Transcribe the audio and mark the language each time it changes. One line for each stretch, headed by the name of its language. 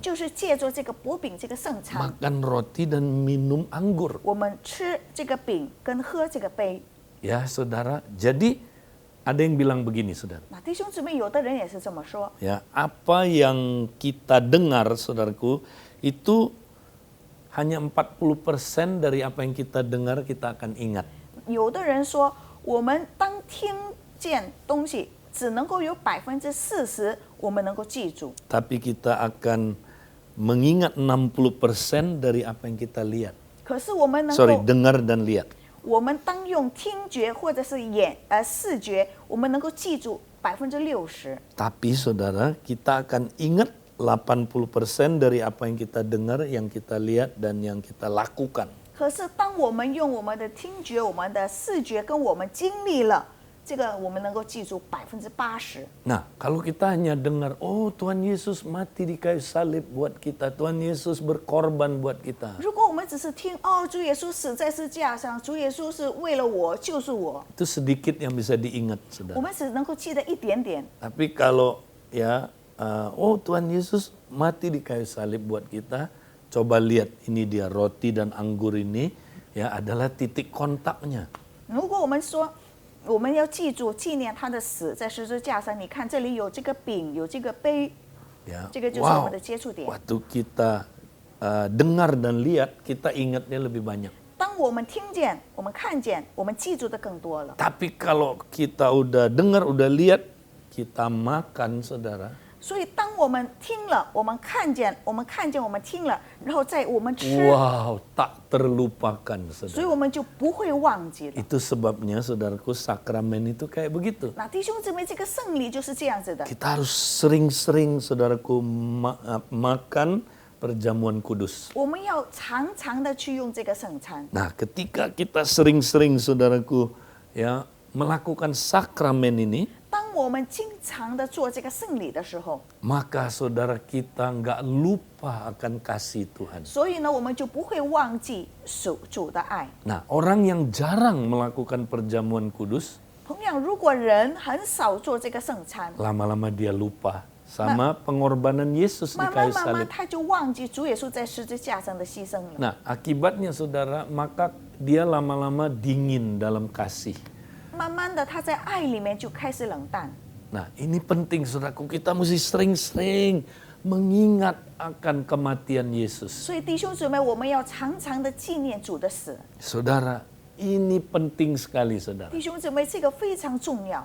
Chinese: 就是借着这个薄饼这个圣餐，
Indonesian: makan roti dan minum anggur.
Chinese: 我们吃这个饼跟喝这个杯。
Indonesian: Ya, saudara. Jadi ada yang bilang begini, saudara.
Chinese: 那弟兄姊妹，有的人也是这么说，
Indonesian: Ya, apa yang kita dengar, saudaraku, itu hanya 40% dari apa yang kita dengar kita akan ingat.
Chinese: 有的人说，我们当听见东西，只能够有40%我们能够记住，
Indonesian: Tapi kita akan mengingat 60% dari apa yang kita lihat.
Chinese: 可是我们能
English: Sorry,
Chinese: 够，
Indonesian: dengar dan lihat.
Chinese: 我们当用听觉或者是视觉，我们能够记住60%。
Indonesian: Tapi saudara, kita akan ingat 80% dari apa yang kita dengar, yang kita lihat, dan yang kita lakukan.
Chinese: 可是当我们用我们的听觉、我们的视觉跟我们经历了，这个我们能够记住80%。
Indonesian: Nah, kalau kita hanya dengar, oh Tuhan Yesus mati di kayu salib buat kita, Tuhan Yesus berkorban buat kita.
Chinese: 如果我们只是听哦，主耶稣死在十字架上，主耶稣是为了我救赎我，
Indonesian: Itu sedikit yang bisa diingat,
Chinese: 我们只能够记得一点点。
Indonesian: Tapi kalau ya, oh Tuhan Yesus mati di kayu salib buat kita, coba lihat ini dia roti dan anggur ini, ya adalah titik kontaknya.
Chinese: 如果我们说我们要记住纪念他的死在十字架上，你看这里有这个饼，有这个杯，
Indonesian: Ya,
Chinese: 这个就是我 wow, 们的接触点。
Indonesian: waktu kita dengar dan lihat, kita ingatnya lebih banyak.
Chinese: 当我们听见、我们看见，我们记住的更多了。
Indonesian: Tapi kalau kita udah dengar, udah lihat, kita makan, saudara.
Chinese: 所以，当我们听了，我们看见，我们听了，然后在我们吃，
Indonesian: Wow, tak terlupakan,
Chinese: 所以
Indonesian: saudara.
Chinese: 我们就不会忘记了。
Indonesian: Itu sebabnya, saudaraku, sakramen itu kayak begitu.
Chinese: 那弟兄姊妹，这个圣礼就是这样子的。
Indonesian: Kita harus sering-sering, saudaraku, makan perjamuan kudus.
Chinese: 我们要常常的去用这个圣餐。
Indonesian: Nah, ketika kita sering-sering, saudaraku, ya melakukan sakramen ini,
Chinese: 当我们经常的做这个圣礼的时候，
Indonesian: maka saudara kita nggak lupa akan kasih Tuhan.
Chinese: 所以呢，我们就不会忘记主的爱。
Indonesian: Nah, orang yang jarang melakukan perjamuan kudus,
Chinese: 同样，如果人很少做这个圣餐，
Indonesian: lama-lama dia lupa sama pengorbanan Yesus di
Chinese: 慢
Indonesian: kayu
Chinese: 慢
Indonesian: salib.
Chinese: 他就忘记主耶稣在十字架上的牺牲了。
Indonesian: Nah, akibatnya saudara, maka dia lama-lama dingin dalam kasih.
Chinese: 慢慢的，他在爱里面就开始冷淡。
Indonesian: Nah, ini penting saudaraku, kita mesti sering-sering mengingat akan kematian Yesus.
Chinese: 所以弟兄姊妹，我们要常常的纪念主的死。
Indonesian: Saudara, ini penting sekali, saudara.
Chinese: 弟兄姊妹，这个非常重要。